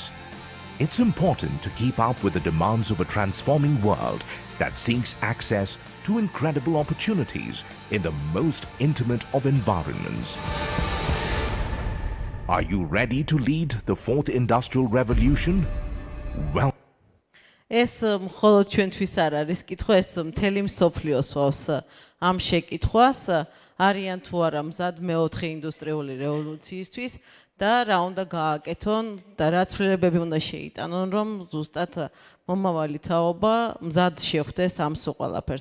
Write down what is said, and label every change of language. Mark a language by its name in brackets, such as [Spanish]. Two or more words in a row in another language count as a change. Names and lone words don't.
[English] It's important to keep up with the demands of a transforming world that seeks access to incredible opportunities in the most intimate of environments. Are you ready to lead the fourth industrial revolution? Well, [Georgian] ეს მხოლოდ ჩვენთვის არ არის კითხვა, ეს მთელი მსოფლიოს ვავს ამ შეკითხვას. არიან თუ არა მზად მეოთხე ინდუსტრიული რევოლუციისთვის და რა უნდა გააკეთონ და რა ცვლილებები უნდა შეიტანონ, რომ ზუსტად მომავალი თაობა მზად შეხვდეს ამ სულ ყველაფერს.